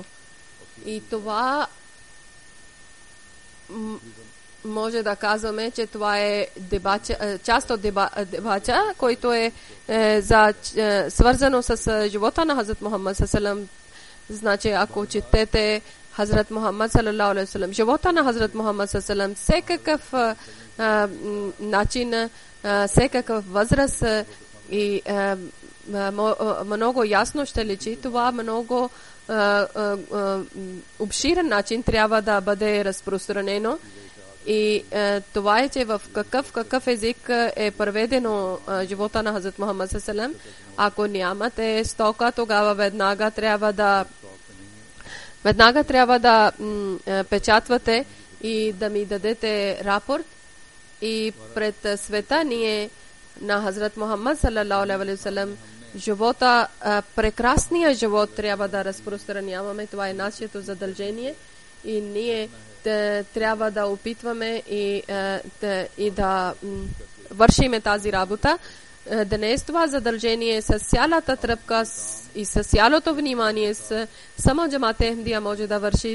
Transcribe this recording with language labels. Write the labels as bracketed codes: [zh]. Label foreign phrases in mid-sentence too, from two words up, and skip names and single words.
[bg] И това може да казваме, че това е част от дебача, който е свързано с живота на Хазрат Мухаммад салалаху. Значи, ако четете Хазрат Мухаммад [ar] صلى الله عليه وسلم, [bg] живота на Хазрат Мухаммад салалаху, всекакъв начин, всекакъв възраст и много ясно ще личи. Това много обширен начин трябва да бъде разпространено. И това е, че в какъв език е преведено живота на Хазрат Мухаммад салалаху. Ако нямате стока, тогава веднага трябва да печатвате и да ми дадете рапорт. И пред света ние на Хазрат Мухаммад [ar] صلى الله عليه وسلم [bg] живота, прекрасния живот трябва да разпространяваме. Това е нашето задължение и ние трябва да опитваме и да вършиме тази работа. Днес това задължение с цялата тръпка и с цялото внимание само джамата Ахмадия може да върши.